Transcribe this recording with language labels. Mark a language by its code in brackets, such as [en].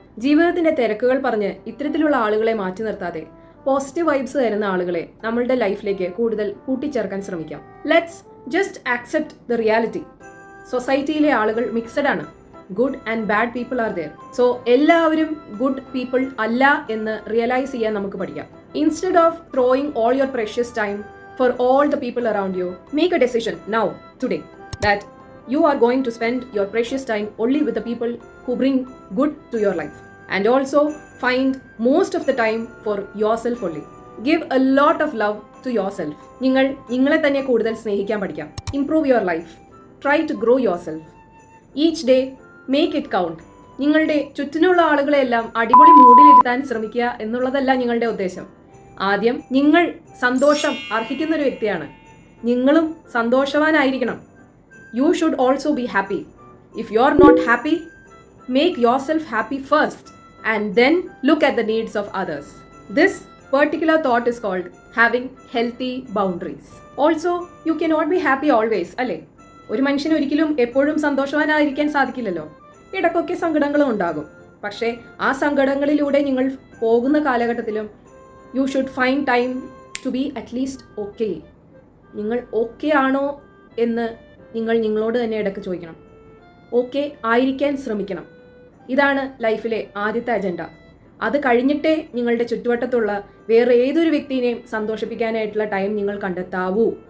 [ml] ജീവിതത്തിന്റെ തിരക്കുകൾ പറഞ്ഞ് ഇത്തരത്തിലുള്ള ആളുകളെ മാറ്റി നിർത്താതെ പോസിറ്റീവ് വൈബ്സ് തരുന്ന ആളുകളെ നമ്മളുടെ ലൈഫിലേക്ക് കൂടുതൽ കൂട്ടിച്ചേർക്കാൻ ശ്രമിക്കാം. [en] Let's just accept the reality. [ml] സൊസൈറ്റിയിലെ ആളുകൾ മിക്സഡ് ആണ്. [en] Good and bad people are there. So [ml] എല്ലാവരും ഗുഡ് പീപ്പിൾ അല്ല എന്ന് റിയലൈസ് ചെയ്യാൻ നമുക്ക് പഠിക്കാം. [en] Instead of throwing all your precious time for all the people around you, make a decision now, today, that you are going to spend your precious time only with the people who bring good to your life. And also find most of the time for yourself only. Give a lot of love to yourself. [ml] നിങ്ങളെ തന്നെ കൂടുതൽ സ്നേഹിക്കാൻ പഠിക്കാം. [en] Improve your life. Try to grow yourself. Each day, make it count. [ml] നിങ്ങളുടെ ചുറ്റിനുള്ള ആളുകളെല്ലാം അടിപൊളി മൂഡിലിരുത്താൻ ശ്രമിക്കുക എന്നുള്ളതല്ല നിങ്ങളുടെ ഉദ്ദേശം. ആദ്യം നിങ്ങൾ സന്തോഷം അർഹിക്കുന്ന ഒരു വ്യക്തിയാണ്. നിങ്ങളും സന്തോഷവാനായിരിക്കണം. [en] You should also be happy. If you're not happy, make yourself happy first and then look at the needs of others. This particular thought is called having healthy boundaries. Also, you cannot be happy always, അല്ലേ? [ml] ഒരു മനുഷ്യന് ഒരിക്കലും എപ്പോഴും സന്തോഷവാനായിരിക്കാൻ സാധിക്കില്ലല്ലോ. ഇടയ്ക്കൊക്കെ സങ്കടങ്ങളും ഉണ്ടാകും. പക്ഷേ ആ സങ്കടങ്ങളിലൂടെ നിങ്ങൾ പോകുന്ന കാലഘട്ടത്തിലും [en] you should find time to be at least okay. [ml] നിങ്ങൾ ഓക്കെ ആണോ എന്ന് നിങ്ങൾ നിങ്ങളോട് തന്നെ ഇടയ്ക്ക് ചോദിക്കണം. ഓക്കെ ആയിരിക്കാൻ ശ്രമിക്കണം. ഇതാണ് ലൈഫിലെ ആദ്യത്തെ അജണ്ട. അത് കഴിഞ്ഞിട്ടേ നിങ്ങളുടെ ചുറ്റുവട്ടത്തുള്ള വേറെ ഏതൊരു വ്യക്തിയെയും സന്തോഷിപ്പിക്കാനായിട്ടുള്ള ടൈം നിങ്ങൾ കണ്ടെത്താവൂ.